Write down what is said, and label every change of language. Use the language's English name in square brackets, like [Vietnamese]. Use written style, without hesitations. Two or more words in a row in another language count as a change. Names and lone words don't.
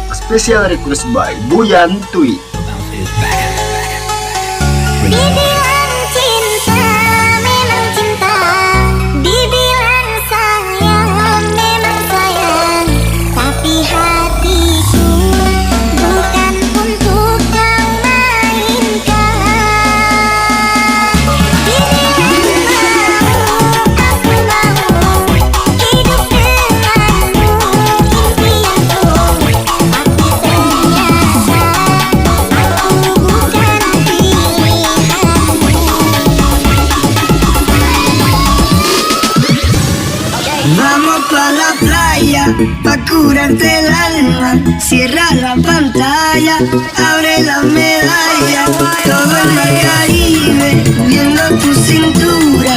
[English] Special request by Buyan Tui. [Indonesian] Dibilang cinta memang cinta, dibilang sayang memang sayang, tapi hatiku bukan untuk kau mainkan. Dibilang aku mau hidup denganmu impianku, tapi ternyata aku bukan pilihanmu. [Spanish] Vamos pa' la playa, pa' curarte el alma. Cierra la pantalla, abre la medalla. Todo en el Caribe, viendo tu cintura.